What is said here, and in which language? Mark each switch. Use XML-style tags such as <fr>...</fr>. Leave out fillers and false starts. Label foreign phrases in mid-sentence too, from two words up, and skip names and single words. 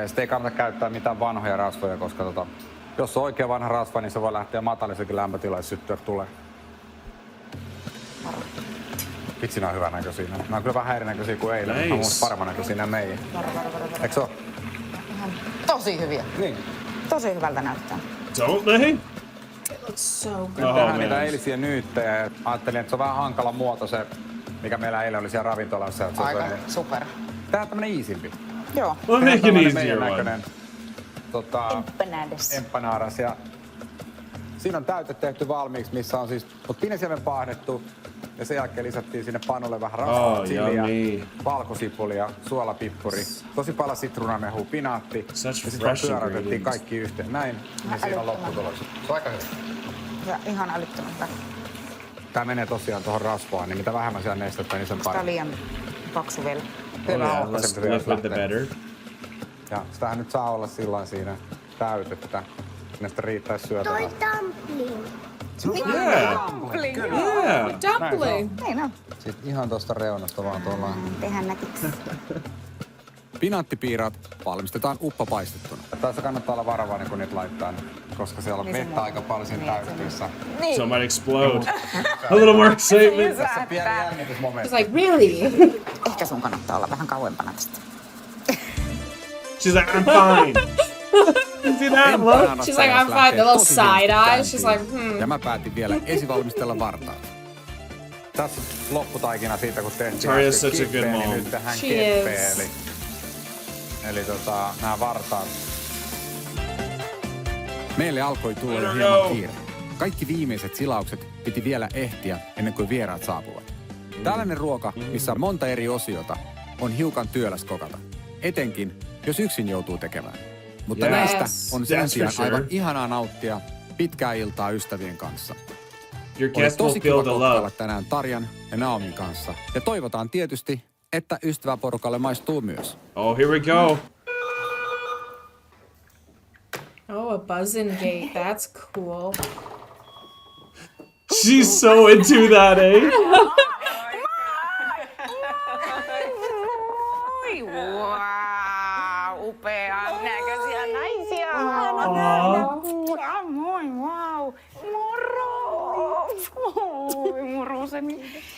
<fi>Ja sitten ei kannata käyttää mitään vanhoja rasvoja, koska jos on oikein vanha rasva, niin se voi lähteä matalisekin lämpötilaan, jos syttyä tulee. Vitsi, nää on hyvän näköisiä. Nää on kyllä vähän erinäköisiä kuin eilen, mutta</fi> <en>Nice.</en> <fi>on mun paremman näköisiä nää meidän. Eikö se oo? Ihan tosi hyviä. Niin. Tosi hyvältä näyttää.</fi> <en>Don't they? It looks so good. Oh,</en> <fi>Tehdään</fi> <en>man.</en> <fi>niitä eilisiä nyyttejä. Ajattelin, että se on vähän hankala muoto se, mikä meillä eilen oli siellä ravintolassa. Että se on Aika sellainen- super. Tehdään tämmönen easimpi. Joo.</fi> <en>We'll make an</en> <fi>Tällainen</fi> <en>easier</en> <fi>meidän</fi> <en>one.</en> <fi>näköinen,</fi> <en>Empanadas.</en> <fi>empanadas. Ja siinä on täyte tehty valmiiksi, missä on siis pinesiemen paahdettu. Ja sen jälkeen lisättiin sinne pannulle vähän rasvaa,</fi> <en>Oh,</en> <fi>chiliä,</fi> <en>yummy.</en> <fi>valkosipulia, suolapippuri, tosi paljon sitruunamehua, pinaatti.</fi> <en>Such</en> <fi>ja sitten</fi> <en>fresh</en> <fi>pyöräytettiin</fi> <en>ingredients.</en> <fi>kaikki yhteen. Näin, niin siinä on lopputulos. Se on aika hyvä. Ja ihan älyttömän hyvä. Tää menee tosiaan tuohon rasvaan, niin mitä vähemmän siellä nestettä, niin sen Onko tää parempi. liian paksu vielä?</fi> <en>Oh,</en> <fi>Hyvä</fi> <en>yeah,</en> <fi>on.</fi> <en>less</en> <fi>Se pitäisi</fi> <en>liquid the</en> <fi>lähteä.</fi> <en>better.</en> <fi>Ja sitähän nyt saa olla sillain siinä täytettä. Sinne sitten riittäisi syötävää.</fi> <en>Yeah. Dumpling. Yeah. Dumpling.</en> <fi>Niin on. Sitten ihan tuosta reunasta vaan tuolla. Tehdään nätiksi. Pinaattipiiraat valmistetaan uppapaistettuna. Tässä kannattaa olla varovainen, kun niitä laittaa, koska siellä on vettä aika paljon siinä täytteessä.</fi> <en>So it might explode. A little more excitement.</en> <fi>Tässä on pieni jännitysmomentti.</fi> <en>She's like, really?</en> <fi>Ehkä sun kannattaa olla vähän kauempana tästä.</fi> <en>She's like, I'm fine. See that look? She's like, I'm fine. The little side eye. She's like,</en> <fi>Ja mä päätin vielä esivalmistella vartaat. Tässä lopputaikina siitä, kun tehtiin</fi> <en>Tarja is</en> <fi>äsken</fi> <en>such a good</en> <fi>kippeä,</fi> <en>mom.</en> <fi>niin nyt tähän</fi> <en>She</en> <fi>keppeen.</fi> <en>is.</en> <fi>Eli nämä vartaat. Meille alkoi tulla jo hieman kiire. Kaikki viimeiset silaukset piti vielä ehtiä ennen kuin vieraat saapuvat. Tällainen ruoka, missä on monta eri osiota, on hiukan työläs kokata. Etenkin, jos yksin joutuu tekemään. Mutta</fi> <en>Yes.</en> <fi>näistä on sen</fi> <en>That's</en> <fi>sijaan</fi> <en>for sure.</en> <fi>aivan ihanaa nauttia pitkää iltaa ystävien kanssa.</fi> <en>Your</en> <fi>Oli</fi> <en>guests will</en> <fi>tosi</fi> <en>feel</en> <fi>kiva</fi> <en>the</en> <fi>kokkailla</fi> <en>love.</en> <fi>tänään Tarjan ja Naomin kanssa. Ja toivotaan tietysti, että ystäväporukalle maistuu myös.</fi> <en>Oh, here we go. Oh, a buzzing gate. That's cool. She's so into that, eh?</en> <fi>Oi, wow, upean näköisiä naisia. Moi, wow. Moro. Oi, moroseni.</fi>